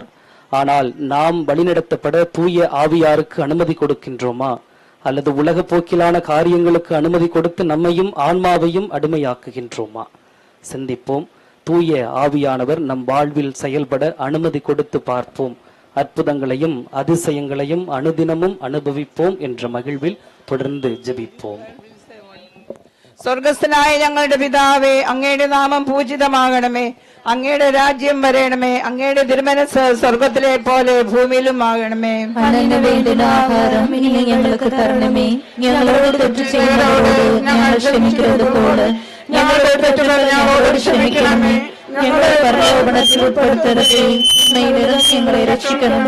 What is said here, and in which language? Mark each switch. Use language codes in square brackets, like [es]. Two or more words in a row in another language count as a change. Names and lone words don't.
[ta] ஆனால் நாம் வழிநடத்தப்பட தூய ஆவியாருக்கு அனுமதி கொடுக்கின்றோமா, அல்லது உலக போக்கிலான காரியங்களுக்கு அனுமதி கொடுத்து நம்மையும் ஆன்மாவையும் அடிமையாக்குகின்றோமா? சிந்திப்போம். தூய ஆவியானவர் நம் வாழ்வில் செயல்பட அனுமதி கொடுத்து பார்ப்போம். அற்புதங்களையும் அதிசயங்களையும் அனுதினமும் அனுபவிப்போம் என்ற மகிழ்வில் தொடர்ந்து ஜெபிப்போம். [ml] സ്വർഗസ്ഥനായ ഞങ്ങളുടെ പിതാവേ, അങ്ങയുടെ നാമം പൂജിതമാകണമേ, അങ്ങയുടെ രാജ്യം വരേണമേ, അങ്ങയുടെ തിരുമനസ് സ്വർഗത്തിലെ പോലെ ഭൂമിയിലും ആകണമേ. അന്നന്ന് വേണ്ടുന്ന ആഹാരം ഇനി ഞങ്ങൾക്ക് തരണമേ, ഞങ്ങളോട് തെറ്റ് ചെയ്യുന്നവരോട് ഞങ്ങൾ ക്ഷമിക്കുന്നത് പോലെ ഞങ്ങളുടെ തെറ്റുകൾ ഞങ്ങളോട് ക്ഷമിക്കണമേ, ഞങ്ങളെ പ്രലോഭനത്തിൽ ഉൾപ്പെടുത്തരുതേ, ഞങ്ങളെ രക്ഷിക്കണമേ.